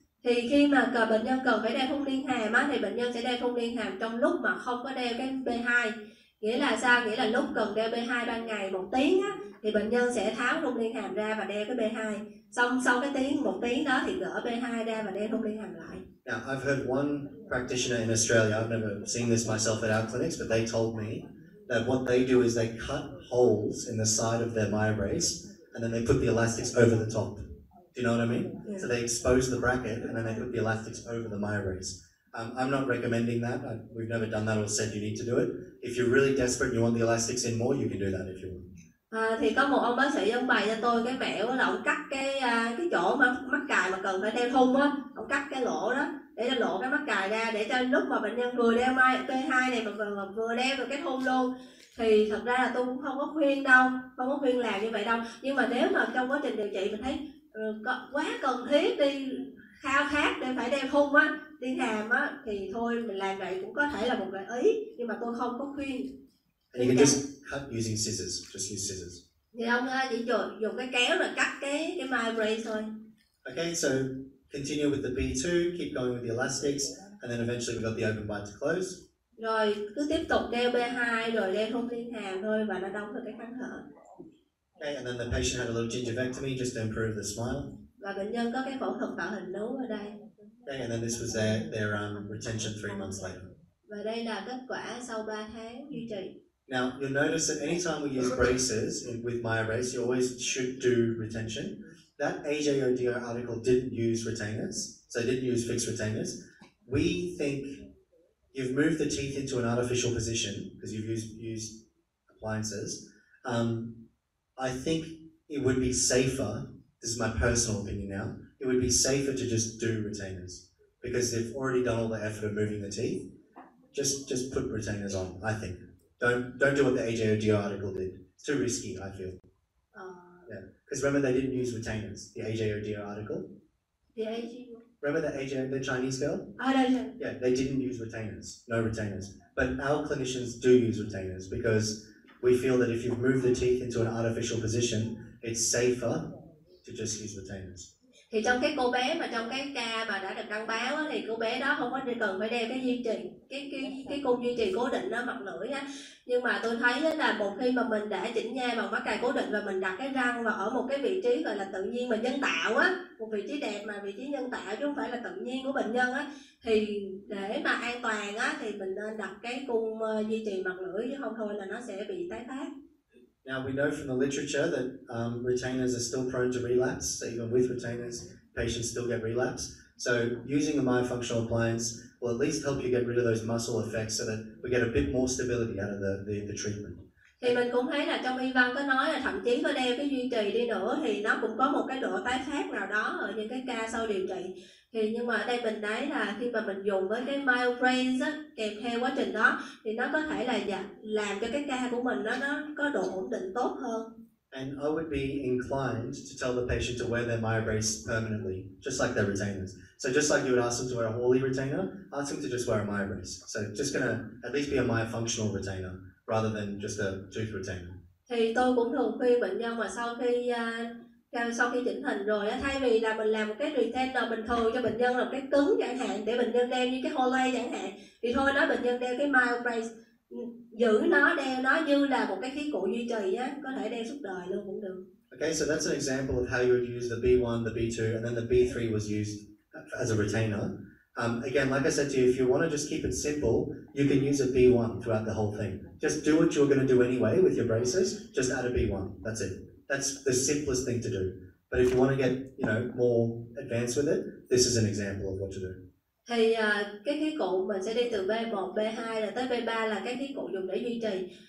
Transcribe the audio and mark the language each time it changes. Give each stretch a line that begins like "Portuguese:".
Vietnamese: Thì khi mà bệnh nhân cần phải đeo thun liên hàm á, thì bệnh nhân sẽ đeo thun liên hàm trong lúc mà không có đeo cái B2. Nghĩa là sao? Nghĩa là lúc cần đeo B2 ban ngày 1 tiếng á, thì bệnh nhân sẽ tháo thun liên hàm ra và đeo cái B2. Xong sau cái 1 tiếng đó thì gỡ B2 ra và đeo thun liên hàm lại.
English: Now, I've heard one practitioner in Australia, I've never seen this myself at our clinics, but they told me that what they do is they cut holes in the side of their Myobrace and then they put the elastics over the top. Do you know what I mean? Yeah. So they expose the bracket and then they put the elastics over the Myobrace. I'm not recommending that. We've never done that or said you need to do it. If you're really desperate and you want the elastics in more, you can do that if you want.
Vietnamese: Thì có một ông bác sĩ ông bày cho tôi cái mẹo là ông cắt cái chỗ mà mắc cài mà cần phải đeo thun á, ông cắt cái lỗ đó để cho lộ cái mắc cài ra, để cho lúc mà bệnh nhân vừa đeo B2 này mà vừa đeo được cái thun luôn, thì thật ra là tôi cũng không có khuyên làm như vậy đâu. Nhưng mà nếu mà trong quá trình điều trị mình thấy quá cần thiết đi, khao khát để phải đeo thun á, đi hàm á, thì thôi mình làm vậy cũng có thể là một gợi ý, nhưng mà tôi không có khuyên.
English: And you can just cut using scissors. Just use scissors.
Vietnamese: Thì ông chỉ dùng cái kéo rồi cắt cái Myobrace thôi.
English: Okay, so continue with the B2, keep going with the elastics, and then eventually we got the open bite to close.
Vietnamese: Rồi cứ tiếp tục đeo B2 rồi đeo thun liên hàm thôi và nó đóng được cái kháng hở.
English: Okay, and then the patient had a little gingivectomy just to improve the smile.
Vietnamese: Và bệnh nhân có cái phẫu thuật tạo hình nướu ở đây.
English: Okay, and then this was their retention 3 months later.
Vietnamese: Và đây là kết quả sau 3 tháng duy trì.
English: Now, you'll notice that anytime we use braces with Myobrace, you always should do retention. That AJODO article didn't use retainers, so it didn't use fixed retainers. We think you've moved the teeth into an artificial position because you've used appliances. I think it would be safer, this is my personal opinion now, it would be safer to just do retainers because they've already done all the effort of moving the teeth. Just put retainers on, I think. Don't do what the AJODO article did. It's too risky, I feel. Yeah, because remember they didn't use retainers. The AJODO article. Remember the Chinese girl? Yeah, they didn't use retainers. No retainers. But our clinicians do use retainers because we feel that if you've moved the teeth into an artificial position, it's safer to just use retainers.
Vietnamese: Thì trong cái cô bé mà trong cái ca mà đã được đăng báo á, thì cô bé đó không có cần phải đeo cái duy trì, cái cung duy trì cố định đó mặt lưỡi á. Nhưng mà tôi thấy là một khi mà mình đã chỉnh nha bằng mắc cài cố định và mình đặt cái răng vào ở một cái vị trí gọi là tự nhiên mà nhân tạo á, một vị trí đẹp mà vị trí nhân tạo chứ không phải là tự nhiên của bệnh nhân á, thì để mà an toàn á thì mình nên đặt cái cung duy trì mặt lưỡi chứ không thôi là nó sẽ bị tái phát.
English: Now we know from the literature that retainers are still prone to relapse, so even with retainers, patients still get relapse. So using a myofunctional appliance will at least help you get rid of those muscle effects so that we get a bit more stability out of the treatment.
Vietnamese: Thì mình cũng thấy là trong y văn có nói là thậm chí có đeo cái duy trì đi nữa thì nó cũng có một cái độ tái phát nào đó ở những cái ca sau điều trị. Thì nhưng mà ở đây mình thấy là khi mà mình dùng với cái Myobrace á, kèm theo quá trình đó thì nó có thể là làm cho cái ca của mình nó có độ ổn định tốt hơn.
English: And I would be inclined to tell the patient to wear their Myobrace permanently, just like their retainers. So just like you would ask them to wear a Hawley retainer, ask them to just wear a Myobrace. So just gonna at least be a myofunctional retainer rather than just a tooth retainer.
Vietnamese: Thì tôi cũng thường khuyên bệnh nhân mà sau khi chỉnh hình rồi á, thay vì là mình làm một cái retainer bình thường cho bệnh nhân là cái cứng chẳng hạn để bệnh nhân đeo như cái Hawley chẳng hạn, thì thôi nói bệnh nhân đeo cái Myobrace, giữ nó, đeo nó như là một cái khí cụ duy trì á, có thể đeo suốt đời luôn cũng được.
English: Okay, so that's an example of how you would use the B1, the B2, and then the B3 was used as a retainer. Again, like I said to you, if you want to just keep it simple, you can use a B1 throughout the whole thing. Just do what you're going to do anyway with your braces, just add a B1, that's it. That's the simplest thing to do. But if you want to get, more advanced with it, this is an example of what to do.
Vietnamese: Thì cái khí cụ mình sẽ đi từ B1, B2 rồi tới B3 là cái khí cụ dùng để duy trì.